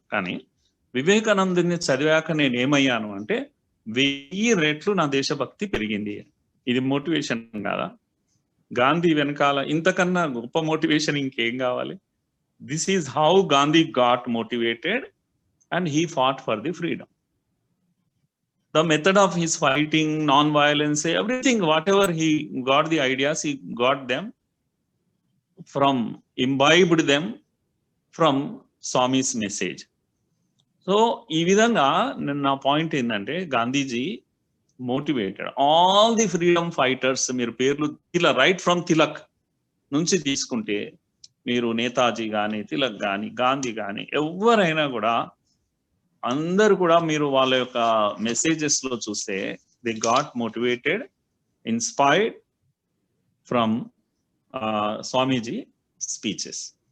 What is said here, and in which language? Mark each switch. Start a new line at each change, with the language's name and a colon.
Telugu: కానీ వివేకానందుని చదివాక నేను ఏమయ్యాను అంటే 1000 రెట్లు నా దేశభక్తి పెరిగింది. ఇది మోటివేషన్ కాదా? గాంధీ వెనకాల ఇంతకన్నా గొప్ప మోటివేషన్ ఇంకేం కావాలి?
English: This is how Gandhi got motivated and he fought for the freedom. The method of his fighting, non-violence, everything, whatever he got the ideas, he got them from, imbibed them from Swami's message.
Telugu: So, ఈ విధంగా నా point ఏంటంటే Gandhiji
English: Motivated all the freedom fighters.
Telugu: మీరు పేర్లు right from Tilak నుంచి తీసుకుంటే, మీరు నేతాజీ కానీ, తిలక్ కానీ, గాంధీ కానీ, ఎవరైనా కూడా అందరు కూడా మీరు వాళ్ళ యొక్క మెసేజెస్ లో చూస్తే
English: They got motivated, inspired from Swamiji speeches.